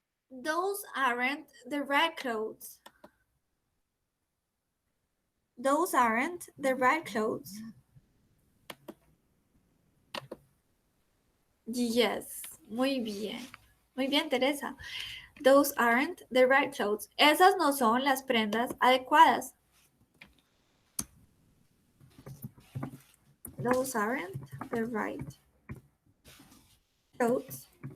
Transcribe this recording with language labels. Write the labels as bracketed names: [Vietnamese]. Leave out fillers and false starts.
[English] Those aren't the right clothes. Those aren't the right clothes. [Spanish] Yes, muy bien. Muy bien, Teresa. [English] Those aren't the right clothes. [Spanish] Esas no son las prendas adecuadas. [English] Those aren't the right clothes.